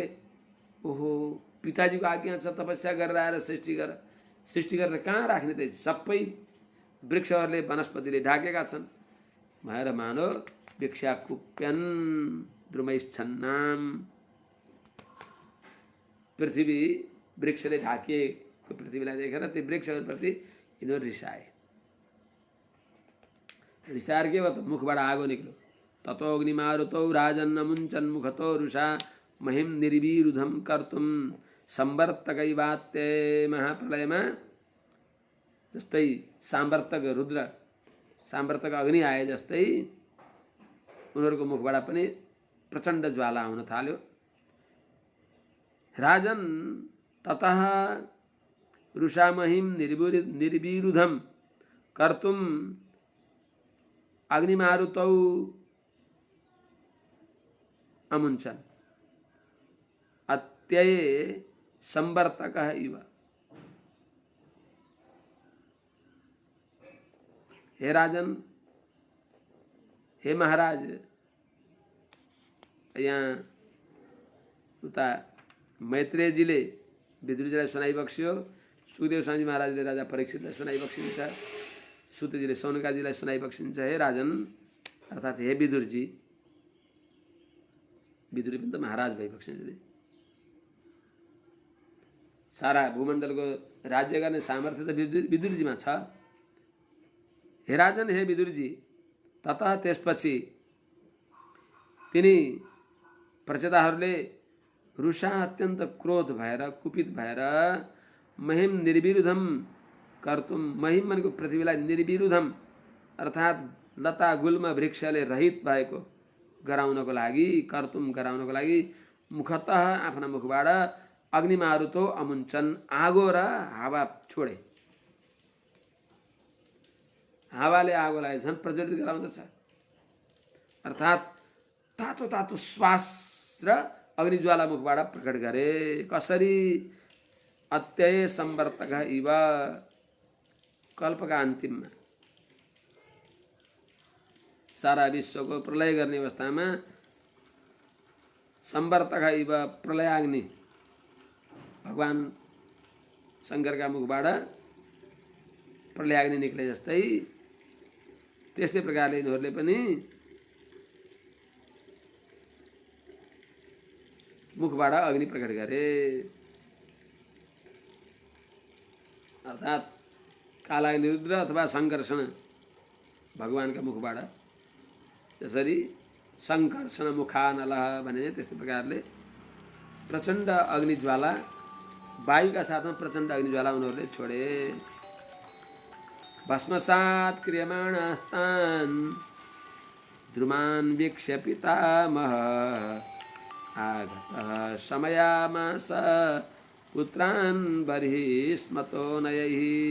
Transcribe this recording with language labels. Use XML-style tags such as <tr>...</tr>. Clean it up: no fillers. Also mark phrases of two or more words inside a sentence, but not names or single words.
<ne>ओहो पिताजीको आज्ञा छ तपस्या गरेर आएर सृष्टि गरेर कहाँ राख्ने त सबै वृक्षहरूले वनस्पतिले ढाकेका छन् भएर मानो</ne> <sa>वृक्षाकुप्यन् द्रुमैश्छन्नाम</sa> <ne>पृथ्वी वृक्षले ढाकिएको पृथ्वीलाई देखेर त्यो वृक्षहरूप्रति यिनीहरू रिसाए। रिसाएर के भयो त मुखबाट आगो निक्ल्यो।</ne> <sa>ततो अग्निमारुतौ राजन्न मुञ्चन् मुखतो रुषा महिम निर्विरुधम कर्तुम संवर्तकैवात्ते</sa> <ne>महाप्रलयमा जस्तै साम्वर्तक रुद्र साम्वर्तक अग्नि आए जस्तै उनीहरूको मुखबाट पनि प्रचण्ड ज्वाला आउन थाल्यो।</ne> <sa>राजन ततः रुषा महिम निर्विरुधम कर्तुम अग्निमारुतौ अमुञ्चन् अत्यये संवर्तकः इव।</sa> <ne>हे राजन, हे महाराज, यहाँ उता मैत्रेयजीले विदुरजीलाई सुनाइबक्स्यो, सुखदेव स्वामी महाराजले राजा परीक्षितलाई सुनाइबक्सिन्छ, सुतजीले सौनकाजीलाई सुनाइबक्सिन्छ। हे राजन अर्थात् हे विदुरजी, विदुरी पनि त महाराज भइबक्सिन्छ। सारा भूमण्डलको राज्य गर्ने सामर्थ्य त विदुरजीमा छ। हे राजन, हे विदुरजी, ततः त्यसपछि तिनी प्रचेताहरूले रुषा अत्यन्त क्रोध भएर कुपित भएर</ne> <sa>महिम निर्विरुधम कर्तुम,</sa> <ne>महिम भनेको पृथ्वीलाई निर्विरुधम अर्थात् लता गुल्म वृक्षले रहित भएको गराउनको लागि, कर्तुम गराउनको लागि मुखतः आफ्ना मुखबाट</ne> <sa>अग्निमारुतो अमुञ्चन</sa> <ne>आगो र हावा छोडे। हावाले आगोलाई झन् प्रज्वलित गराउँदछ अर्थात् तातो तातो श्वास र अग्निज्वाला मुखबाट प्रकट गरे। कसरी?</ne> <sa>अत्यय संवर्तक इव,</sa> <ne>कल्पका अन्तिममा सारा विश्वको प्रलय गर्ने अवस्थामा</ne> <sa>संवर्तक इव</sa> <ne>प्रलयाग्नि, भगवान शङ्करका मुखबाट प्रलयाग्नि निक्ले जस्तै त्यस्तै प्रकारले यिनीहरूले पनि मुखबाट अग्नि प्रकट गरे। अर्थात् कालाग्नि रुद्र अथवा सङ्कर्षण भगवानका मुखबाट जसरी</ne> <sa>सङ्कर्षण मुखानलः</sa> <ne>भने त्यस्तै प्रकारले प्रचण्ड अग्निज्वाला, वायुका साथमा प्रचण्ड अग्निज्वाला उनीहरूले छोडे।</ne> <sa>भस्मसात् क्रियमाणास्तान् द्रुमान् वीक्ष्य पितामहः आगतः शमयामास पुत्रान् बर्हिस्मतोनयैः।</sa>